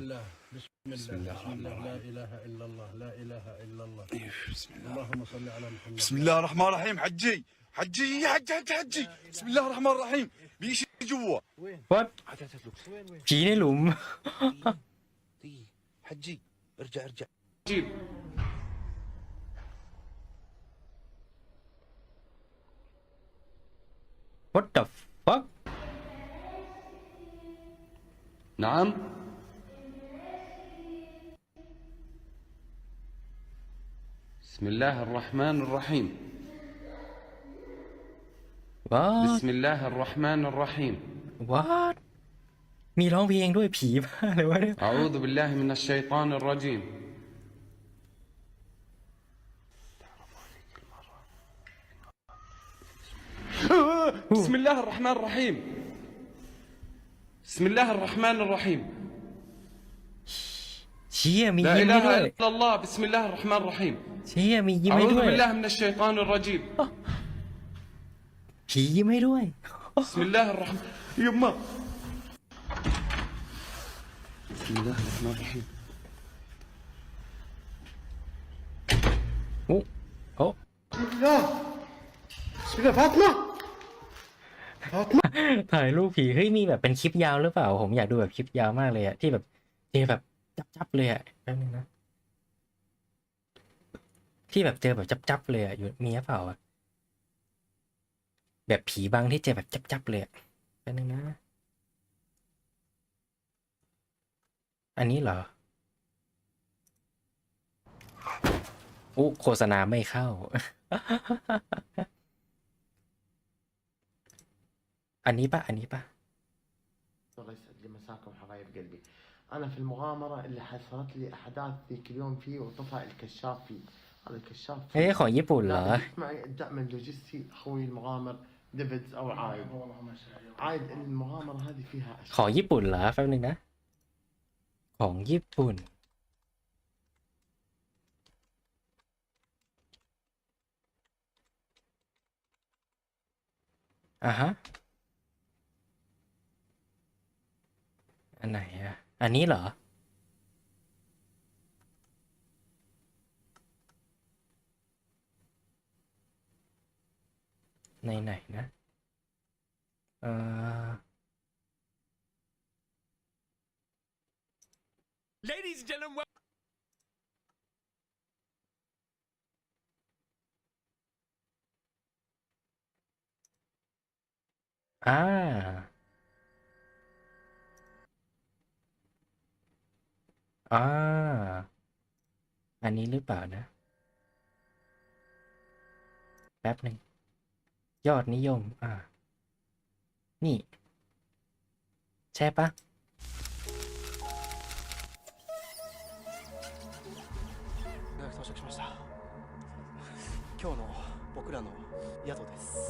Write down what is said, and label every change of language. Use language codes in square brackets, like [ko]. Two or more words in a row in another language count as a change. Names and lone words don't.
[ar] بسم الله لا إله إلا الله لا إله إلا الله بسم الله اللهم صل على محمد بسم الله الرحمن الرحيم حجي حجي بسم الله الرحمن الرحيم بيشي جوا [th] What ผีในหลุม [ar] حجي ارجع جيب [en] What the fuck [ar] نعم بسم الله الرحمن الرحيم What بسم الله الرحمن الرحيم [th] What มีร้องเพลงด้วยผีบ้าเลยวะเนี่ย [ar] أعوذ بالله من الشيطان الرجيم بسم الله الرحمن الرحيم بسم الله الرحمن الرحيم [th] เชี่ยมี [ar] لا [th] ยิ้มให้ [ar] إله [th] ด้วย [ar] إلا الله بسم الله الرحمن الرحيم [th] เชี่ยมียิ้มให้ [ar] أعوذ [th] ด้วย [ar] بالله من الشيطان الرجيم [th] ผียิ้มให้ด้วย [ar] بسم الله الرحمن يما بسم الله الرحمن الرحيم โอ้โอ้ بسم الله فاطمة [th] ถ่ายรูปผีเฮ้ยมีแบบเป็นคลิปยาวหรือเปล่าผมอยากดูแบบคลิปยาวมากเลยอะที่แบบเจอแบบจับเลยอะแป๊บนึงนะที่แบบเจอแบบจับเลยอะอยู่มีหรือเปล่าอะ แบบผีบังที่เจ็บแบบจับๆเลยอะแป๊บนึงนะ อันนี้เหรออุ๊โฆษณาไม่เข้า อันนี้ปะอันนี้ปะ [ar] الله يسعد لي مساكم حبايب قلبي. أنا في المغامرة اللي حصلت لي أحداث ذيك اليوم فيه وطفى الكشاف فيه. هذا الكشاف [th] เฮ้ยของญี่ปุ่นเหรอ [ar] لكن معي الدعم اللوجستي أخوي المغامر ديفيدز أو عايد. عايد المغامرة هذه فيها [th] ของญี่ปุ่นเหรอแป๊บนึงนะ ของญี่ปุ่นอ่ะฮะ อันไหนอ่ะ อันนี้เหรอ ในไหนนะ เอ่อ [en] Ladies and gentlemen, [th] อ่า อ่า อันนี้หรือเปล่านะ แป๊บหนึ่ง ยอดนิยม นี่ ใช่ปะ [ja] 到着しました今日の僕らの宿です